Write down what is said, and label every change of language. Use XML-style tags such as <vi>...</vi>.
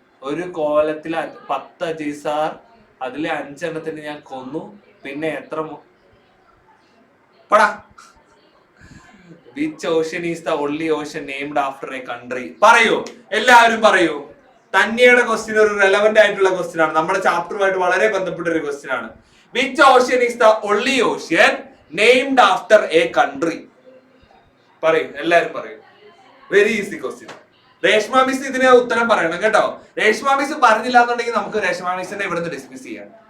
<ml>ഒരു കോലത്തില് 10 അജീസാർ, അതിലെ 5 എണ്ണത്തിന് ഞാൻ കൊന്നു. പിന്നെ എത്ര പടാ?</ml> <en>Which ocean is the only ocean named after a country?</en> <ml>പറയൂ, എല്ലാവരും പറയൂ. തന്യയുടെ ക്വസ്റ്റ്യൻ ഒരു റെലവെന്റ് ആയിട്ടുള്ള ക്വസ്റ്റ്യൻ ആണ്, നമ്മുടെ ചാപ്റ്ററുമായിട്ട് വളരെ ബന്ധപ്പെട്ട ഒരു ക്വസ്റ്റ്യൻ ആണ്.</ml> <en>Which ocean is the only ocean named after a country?</en> <ml>പറയും, എല്ലാരും പറയും.</ml> <en>Very easy question.</en> <ml>Reshma miss ഇതിന് ഉത്തരം പറയണം കേട്ടോ. രേഷ്മ മിസ് പറഞ്ഞില്ല എന്നുണ്ടെങ്കിൽ നമുക്ക് രേഷ്മ മിസ്സിനെ ഇവിടുന്ന് ഡിസ്മിസ് ചെയ്യാം.</ml>